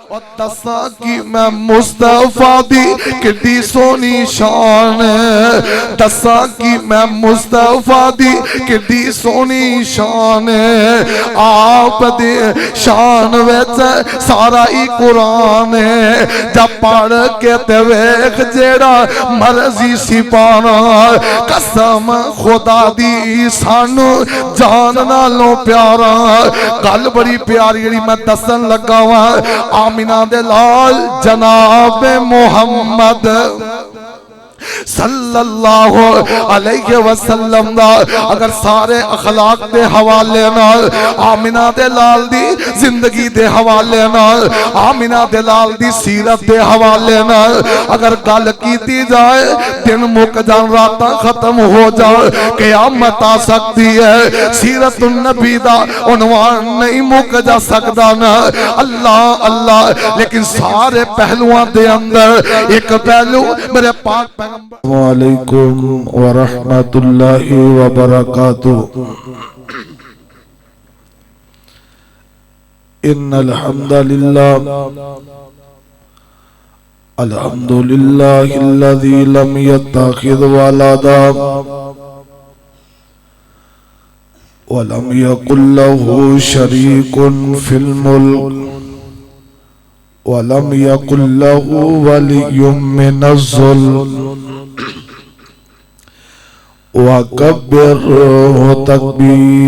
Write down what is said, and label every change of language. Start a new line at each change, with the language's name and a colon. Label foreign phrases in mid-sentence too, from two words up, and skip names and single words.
Punjabi: اور دساں کی میں مصطفیٰ دی کڈی سونی شان ہے، دساں کی میں مصطفیٰ دی کڈی سونی شان ہے، آپ دے شان ویچ سارا ہی قرآن ہے، جب پڑھ کے تے ویکھ جیڑا مرضی سی پانا، قسم خدا دی سانو جان نالوں پیارا، گل بڑی پیاری جڑی میں دسن لگا ہوا، آمینہ دے لال جناب محمد
Arabic: صلی اللہ علیہ وسلم
Punjabi: دا اگر سارے اخلاق دے حوالے نال، آمینہ دے لال دی زندگی دے حوالے نال، آمینہ دے لال دی سیرت دے حوالے نال اگر گل کیتی جائے، دن مک جان راتاں ختم ہو جائے، قیامت آ سکتی ہے، سیرت النبی دا عنوان نہیں مک جا سکتا نا، اللہ اللہ، لیکن سارے پہلوان دے اندر ایک پہلو میرے پاک پیغمبر
Arabic: وعلیکم ورحمت اللہ وبرکاتہ۔ ان الحمد للہ الذی لم يتخذ ولدا ولم يكن له شريك في الملك ولم يكن له ولي من الذل وكبره تكبيرا۔